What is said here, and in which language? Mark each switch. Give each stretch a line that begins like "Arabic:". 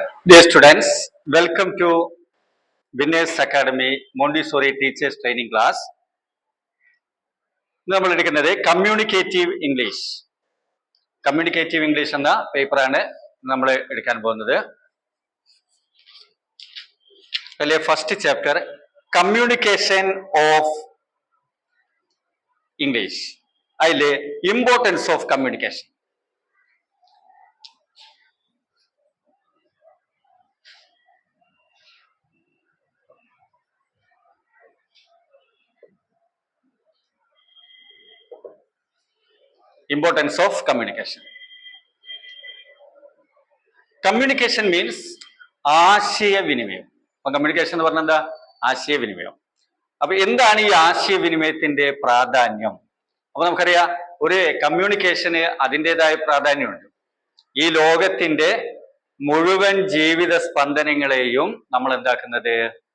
English: Dear students, welcome to Winners Academy Montessori Teachers Training Class.
Malayalam: നമ്മൾ എടുക്കുന്നത് communicative English. Communicative English എന്ന പേപ്പറാണ് നമ്മൾ എടുക്കാൻ പോകുന്നത്. അതിലെ
English: First chapter communication of English.
Malayalam: അതിലെ
English: Importance of communication. Importance of communication. Communication means
Malayalam: ആശയവിനിമയം. അപ്പൊ കമ്മ്യൂണിക്കേഷൻ എന്ന് പറഞ്ഞാൽ എന്താ? ആശയവിനിമയം. അപ്പൊ എന്താണ് ഈ ആശയവിനിമയത്തിന്റെ പ്രാധാന്യം? അപ്പൊ നമുക്കറിയാം, ഒരു കമ്മ്യൂണിക്കേഷന് അതിൻ്റെതായ പ്രാധാന്യമുണ്ട്. ഈ ലോകത്തിന്റെ മുഴുവൻ ജീവിത സ്പന്ദനങ്ങളെയും നമ്മൾ എന്താക്കുന്നത്?